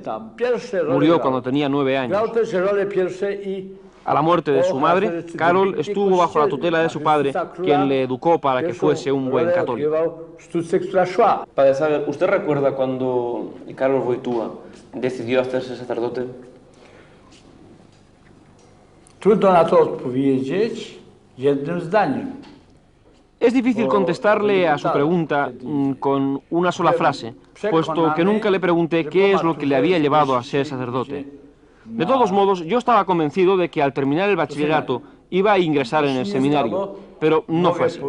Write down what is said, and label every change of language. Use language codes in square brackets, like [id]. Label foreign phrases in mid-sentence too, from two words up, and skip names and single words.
[es] Murió cuando tenía 9 años. A la muerte de su madre, Karol estuvo bajo la tutela de su padre, quien le educó para que fuese un buen católico. Padre Sager, ¿usted recuerda cuando Karol Wojtyła decidió hacerse sacerdote? [pl] Trudno na to odpowiedzieć jednym zdaniem. [es] Es difícil contestarle a su pregunta con una sola frase, puesto que nunca le pregunté qué es lo que le había llevado a ser sacerdote. De todos modos, yo estaba convencido de que al terminar el bachillerato iba a ingresar en el seminario, pero no fue así.